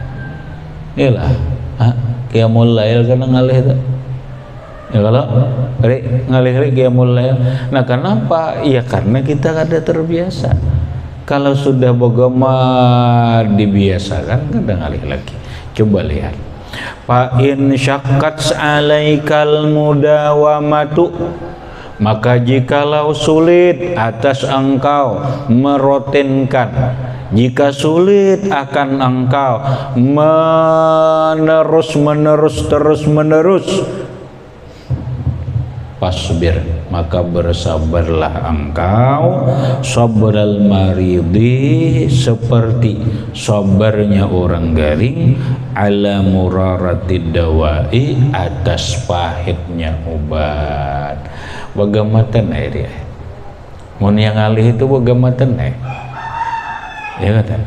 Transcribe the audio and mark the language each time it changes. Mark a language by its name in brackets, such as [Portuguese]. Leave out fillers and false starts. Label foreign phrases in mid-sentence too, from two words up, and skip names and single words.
[Banjar] Qiyamul lail kan ngalih itu. Ya kalau ngalih qiyamul lail. Nah, kenapa? Ya karena kita ada terbiasa. Kalau sudah bogoma dibiasakan kada ngalih lagi. Coba lihat. [Arabic] فإن شقت عليك المداومة, [Indonesian] maka jikalau sulit atas engkau merutinkan, jika sulit akan engkau terus menerus, fasbir, maka bersabarlah engkau [Arabic] صبر المريض, [Indonesian] seperti sabarnya orang garing, [Arabic] على مرارة الدواء, [Indonesian] atas pahitnya obat. [Banjar] Bagamatan air ya. Mun yang alih itu bagamatan ya kata.